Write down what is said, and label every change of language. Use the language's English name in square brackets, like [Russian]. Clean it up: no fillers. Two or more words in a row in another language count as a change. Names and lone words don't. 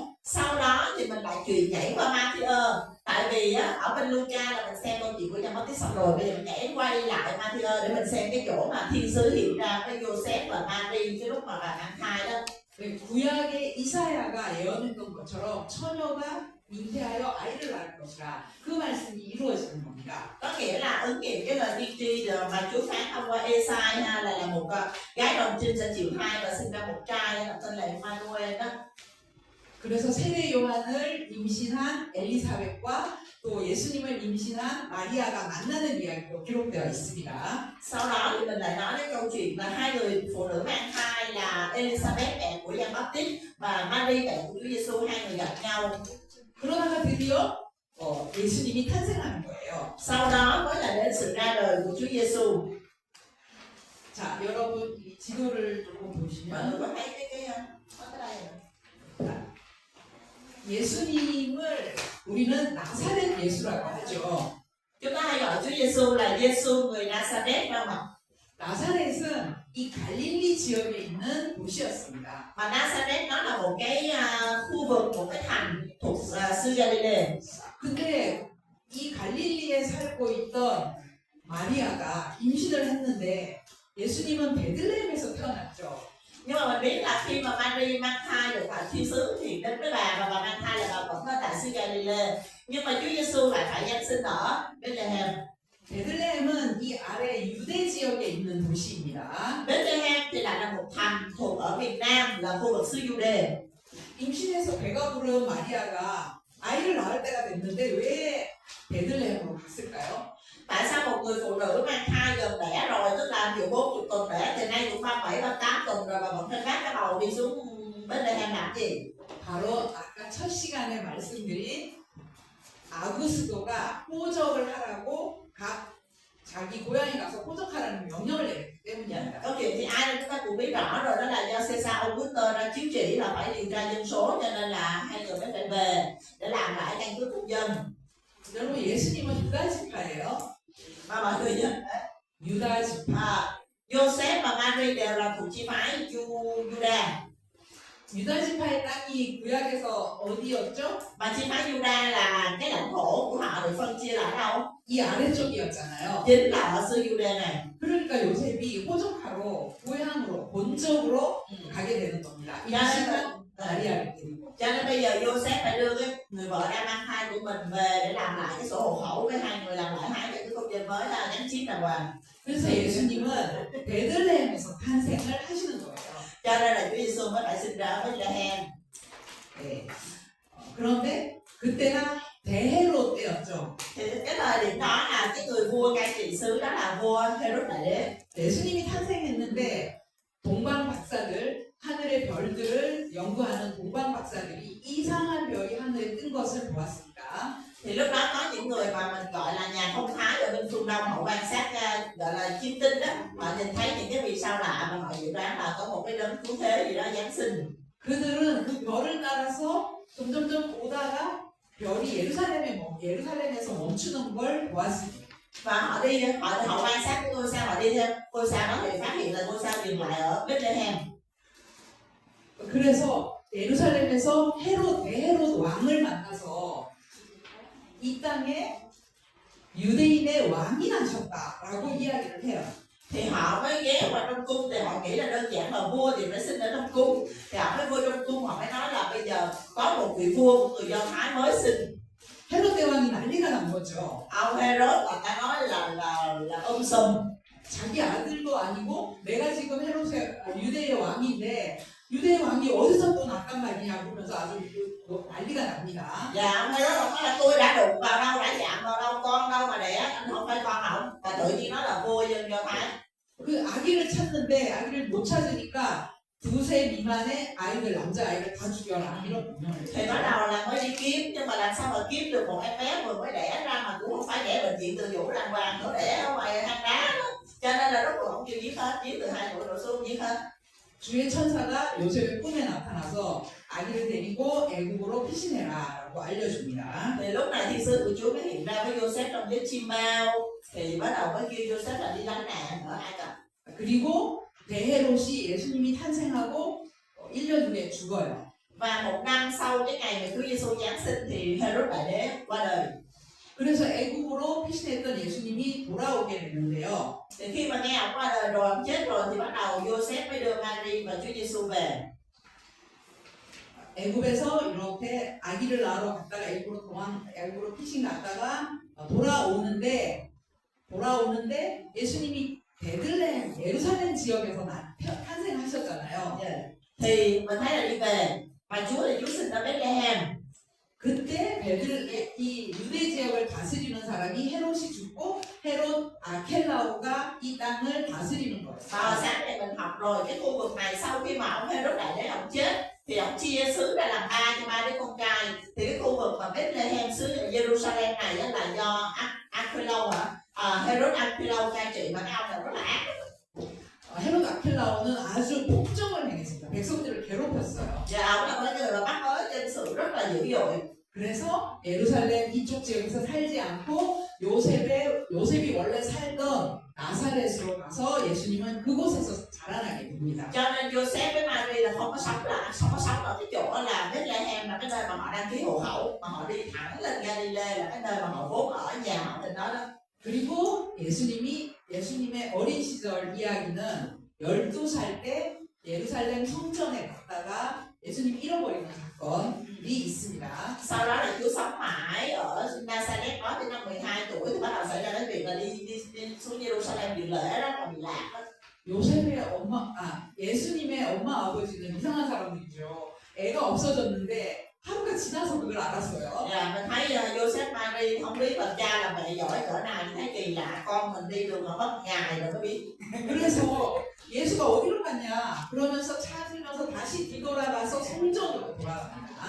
[Vietnamese] Sau đó thì mình lại chuyển nhảy qua Matthew, tại vì ở bên Luca là mình xem câu chuyện của Giăng Báp-tít xong rồi, bây giờ mình nhảy quay lại Matthew để mình xem cái chỗ mà thiên sứ hiện ra với Joseph và Mary cái lúc mà bà mang thai đó. [Korean] 구약의 이사야가 예언했던 것처럼 처녀가 잉태하여 아이를 낳을 것이라 그 말씀이 이루어지는 겁니다. [Vietnamese] Có nghĩa là ứng nghiệm cái lời tiên tri mà Chúa phán thông qua Esai là một gái đồng trinh sẽ chịu thai và sinh ra một trai tên là Emmanuel đó. [Korean] 그래서 세례 요한을 임신한 엘리사벳과 또 예수님을 임신한 마리아가 만나는 이야기로 기록되어 있습니다. [Vietnamese] Sau đó thì mình lại nói đến câu chuyện là hai người phụ nữ mang thai là Elizabeth mẹ của Giăng Báp-tít và Mary mẹ của Chúa Giêsu, hai người gặp nhau. [Korean] 그러다가 드디어 예수님이 탄생하는 거예요. [Vietnamese] Sau đó mới là đến sự ra đời của Chúa Giêsu. [Korean] 자, 여러분 이 지도를 조금 [Vietnamese] Mọi [Korean] 보시면 [Vietnamese] người có thấy có cái đây rồi. [Korean] 예수님을 우리는 나사렛 예수라고 하죠. [Vietnamese] Chúng ta hay gọi Chúa Giêsu là Giêsu người Nazareth đâu mà. [Korean] 나사렛은 이 갈릴리 지역에 있는 도시였습니다. [Vietnamese] Mà Nazareth nó là một cái khu vực, một cái thành thuộc xứ Galilee. [Korean] 근데 이 갈릴리에 살고 있던 마리아가 임신을 했는데 예수님은 베들레헴에서 태어났죠. [Vietnamese] Nhưng mà mình biết là khi mà Mary mang thai được tại thiên sứ thì đến với bà và bà mang thai là bà vẫn ở tại xứ Galilee. Nhưng mà Chúa Giêsu lại phải giáng sinh ở Bethlehem. [Korean] 베들레헴은 이 아래 유대 지역에 있는 도시입니다. [Vietnamese] Bethlehem thì lại là một thành thuộc ở miền Nam là khu vực xứ Jude. [Korean] 임신해서 배가 부른 마리아가 아이를 낳을 때가 됐는데 왜 베들레헴으로 갔을까요? [Vietnamese] Tại sao một người phụ nữ mang thai gần đẻ rồi, tức là dù 40 tuần đẻ thì nay cũng 37, 38 tuần rồi mà vẫn phải vác cái bầu đi xuống Bethlehem làm gì? [Korean] 바로 아까 첫 시간에 말씀드린 아구스도가 호적을 하라고 각 자기 고향에 가서 호적하라는 명령을 내렸기 때문입니다. [Vietnamese] Câu chuyện thì ai đó chúng ta cũng biết rõ rồi, đó là do Caesar Augustus ra chiếu chỉ là phải điều tra dân số, cho nên là hai người mới phải về để làm lại căn cước công dân. [Korean] 여러분 예수님은 유다 지파예요. [Vietnamese] Mà mọi người nhớ [Korean] 유다 지파. [Vietnamese] Joseph và Mary đều là thuộc chi phái Juda. [Korean] 유다 지파의 땅이 구약에서 어디였죠? [Vietnamese] Mà chi phái Juda là cái lãnh thổ của họ được phân chia lại đâu? [Korean] 이 아래쪽이었잖아요. [Vietnamese] Chính là ở xứ Juda này. [Korean] 그러니까 요셉이 호적하러 고향으로 본적으로 가게 되는 겁니다. 임신한 마리아를 데리고. [Vietnamese] Cho nên bây giờ Joseph phải đưa cái người vợ đang mang thai của mình về để làm lại cái sổ hộ khẩu với hai người làm lại hai cái công dân mới là gắn chip đàng hoàng. [Korean] 그래서 예수님은 베들레헴에서 탄생을 하시는 거예요. [Vietnamese] Cho nên là Chúa Giêsu mới phải sinh ra ở Bethlehem. [Korean] 네. 그런데 그때가 대헤롯 때였죠. [Vietnamese] Thì cái thời điểm đó là cái người vua cai trị xứ đó là vua Herod Đại Đế. [Korean] 예수님이 탄생했는데 동방 박사들, 하늘의 별들을 연구하는 동방 박사들이 이상한 별이 하늘에 뜬 것을 보았습니다. [Vietnamese] Thì lúc đó có những người mà mình gọi là nhà thông thái ở bên phương Đông, họ quan sát gọi là chiêm tinh đó, họ nhìn thấy những cái vì sao lạ mà họ dự đoán là có một cái đấng cứu thế gì đó giáng sinh. [Korean] 그들은 그 별을 따라서 점점점 오다가 별이 예루살렘에서 멈추는 걸 보았습니다. [Vietnamese] Và họ quan sát cái ngôi sao, họ đi theo ngôi sao đó thì phát hiện là ngôi sao dừng lại ở Bethlehem. [Korean] 그래서 예루살렘에서 대헤롯 왕을 만나서 이 땅에 유대인의 왕이 나셨다라고 이야기를 해요. [Vietnamese] Thì họ mới ghé qua trong cung, thì họ nghĩ là đơn giản là vua thì phải sinh ở trong cung, thì họ mới vô trong cung, họ mới nói là bây giờ có một vị vua của người Do Thái mới sinh. [Korean] 헤롯 대왕이 난리가 난 거죠. [Vietnamese] Ông Herod là ta nói là sùm. [Korean] 자기 아들도 아니고 내가 지금 유대의 왕인데 유대의 왕이 어디서 또 났단 말이냐 그러면서 아주 난리가 납니다. [Vietnamese] Dạ ông Herod ông nói là tôi đã đụng vào đâu, đã chạm vào đâu, con đâu mà đẻ, anh không phải con ổng, và tự nhiên nó là vua dân Do Thái. [Korean] 그 아기를 찾는데 아기를 못 찾으니까 2세 미만의 아이들 남자아이를 다 죽여라 이런 명령을 [Vietnamese] Thì bắt đầu là mới đi kiếm, nhưng mà làm sao mà kiếm được một em bé vừa mới đẻ ra mà cũng không phải đẻ bệnh viện Từ Dũ đàng hoàng, nó đẻ ở ngoài hang đá đó. Cho nên là rốt cuộc không chịu giết hết, giết từ 2 tuổi đổ xuống giết hết. [Korean] 주의 천사가 요셉의 꿈에 나타나서 아기를 데리고 애국으로 피신해라라고 알려줍니다. [Vietnamese] Thì lúc này thiên sứ của Chúa mới hiện ra với Joseph trong giấc chim bao, thì bắt đầu mới kêu Joseph là đi lánh nạn ở Ai Cập. [Korean] 그리고 대헤롯이 예수님이 탄생하고 1년 후에 죽어요. [Vietnamese] Và 1 năm sau cái ngày mà Chúa Giêsu giáng sinh thì Herod Đại Đế qua đời. [Korean] 그래서 애국으로 피신했던 예수님이 돌아오게 되는데요. [Vietnamese] Thì khi mà nghe ông qua đời rồi, ông chết rồi, thì bắt đầu Joseph mới đưa Mary và Chúa Giêsu về. [Korean] 애굽에서 이렇게 아기를 낳으러 갔다가 애굽으로 피신 갔다가 돌아오는데 예수님이 베들레헴 예루살렘 지역에서 탄생하셨잖아요. [Vietnamese] Thì mình thấy là đi về, mà Chúa thì Chúa sinh ở Bethlehem. [Korean] 그때 이 유대 지역을 다스리는 사람이 헤롯이 죽고 헤롯 아켈라오가 이 땅을 다스리는 거예요. [Vietnamese] Và sáng nay mình học rồi, cái khu vực này sau khi mà ông Herod Đại Đế ông chết thì ông chia xứ ra làm ba đứa con trai. Thì cái khu vực mà Bethlehem xứ Jerusalem này là do Archelaus Herod Archelaus cai trị, mà cái ông này rất là ác. [Korean] 헤롯 아켈라오는 아주 폭정을 행했습니다. 백성들을 괴롭혔어요. [Vietnamese] Và ông là cái người mà bắt bớ dân sự rất là dữ dội. [Korean] 그래서 예루살렘 이쪽 지역에서 살지 않고 요셉이 원래 살던 나사렛으로 가서 예수님은 그곳에서 자라나게 됩니다. [Vietnamese] Cho nên Joseph với Mary là không có sống ở cái chỗ là Bethlehem, là cái nơi mà họ đăng ký hộ khẩu, mà họ đi thẳng lên Galilee, là cái nơi mà họ vốn ở, nhà họ trên đó đó. [Korean] 그리고 예수님의 어린 시절 이야기는 12살 때 예루살렘 성전에 갔다가 예수님 잃어버리는 사건이 있습니다. [Vietnamese] Sau đó là Chúa sống mãi ở Nazareth đó tới năm 12 tuổi thì bắt đầu xảy ra cái việc là đi xuống Jerusalem dự lễ đó, mà bị lạc đó. [Korean] 예수님의 엄마 아버지는 이상한 사람들이죠. 애가 없어졌는데 하루가 지나서 그걸 알았어요. [Vietnamese] Dạ, mình thấy Joseph Mary không biết là cha là mẹ giỏi cỡ nào, mình thấy kỳ lạ, con mình đi đường mà mất ngày rồi mới biết. [Korean] 그래서 예수가 어디로 갔냐 그러면서 찾으면서 다시 뒤돌아가서 성전으로 돌아갑니다.